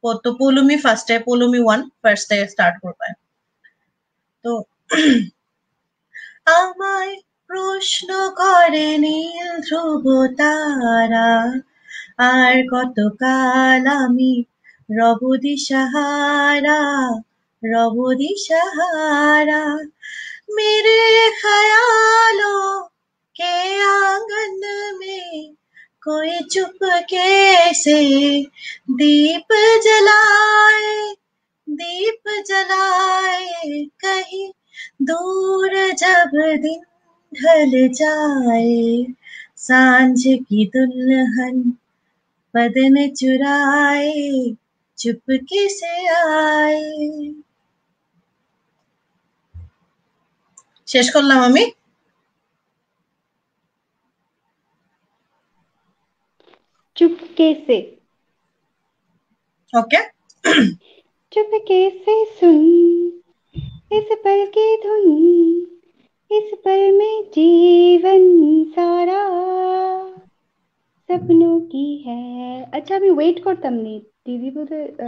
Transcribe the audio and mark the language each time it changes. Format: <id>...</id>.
<bn>তো পৌলুমি ফার্স্টে, পৌলুমি 1 ফার্স্টে স্টার্ট করবে। তো আমায় প্রশ্ন করে নীল ধ্রুব তারা, আর কতকাল আমি রব দিশাহারা, রব দিশাহারা।</bn> <hi>मेरे ख्यालों के आंगन में कोई चुपके से दीप जलाए, दीप जलाए, कहीं दूर जब दिन ढल जाए, सांझ की दुल्हन बदन चुराए, चुपके से आए।</hi> <bn>শেষ করলাম আমি।</bn> <hi>चुपके से, ওকে, चुपके से सुन इस पल की धुन, इस पल में जीवन सारा सपनों की है।</hi> <bn>अच्छा, আমি ওয়েট করতাম নি, দিদি বোধহয়</bn>